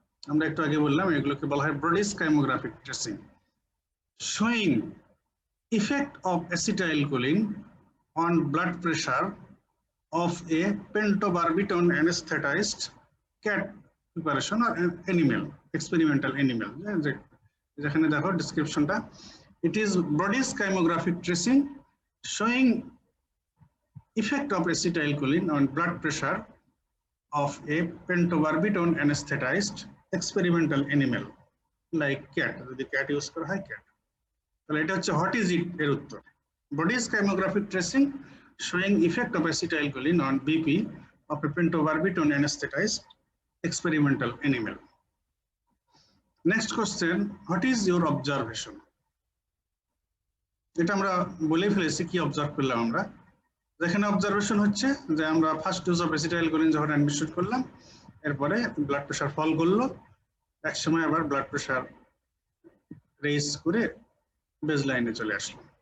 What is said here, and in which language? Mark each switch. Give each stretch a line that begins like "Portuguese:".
Bangla: আমরা একটু আগে বললাম এগুলোকে বলা হয়
English: Brodie's kymographic tracing, showing effect of acetylcholine on blood pressure of a pentobarbital anesthetized cat preparation or animal, experimental animal.
Bangla: যেখানে দেখো ডেসক্রিপশনটা,
English: it is Brodys chymographic tracing showing effect of acetylcholine on blood pressure of a pentobarbital anesthetized experimental animal like cat,
Bangla: যদি cat use করা হয় cat। তাহলে এটা হচ্ছে
English: what is it
Bangla: এর উত্তর,
English: Brodys chymographic tracing showing effect of acetylcholine on BP of a pentobarbital anesthetized experimental animal. Next question, what is your observation?
Bangla: এটা আমরা বলে ফেলেছি কি অবজার্ভ করলাম আমরা। যেখানে অবজারভেশন হচ্ছে যে আমরা ফার্স্ট ডোজ অফ অ্যাসিটাইলকোলিন যখন অ্যাডমিনিস্ট্রেট করলাম, এরপরে ব্লাড প্রেশার ফল করলো, এক সময় আবার ব্লাড প্রেশার রেজ করে বেসলাইনে চলে আসলো।